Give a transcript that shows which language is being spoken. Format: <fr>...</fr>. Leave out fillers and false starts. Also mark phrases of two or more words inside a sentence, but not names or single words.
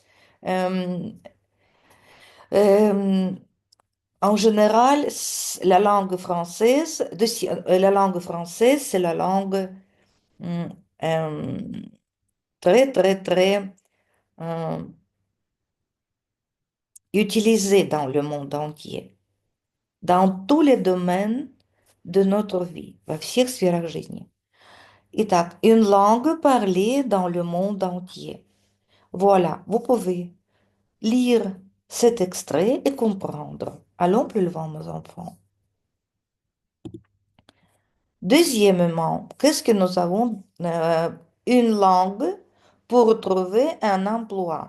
<fr>Euh, euh, En général, la langue française, c'est la langue hum, euh, très, très, très euh, utilisée dans le monde entier, dans tous les domaines de notre vie,</fr> <ru>во всех сферах жизни. Итак,</ru> <fr>une langue parlée dans le monde entier. Voilà, vous pouvez lire cet extrait et comprendre. Allons plus loin, mes enfants. Deuxièmement, qu'est-ce que nous avons? Une langue pour trouver un emploi.</fr>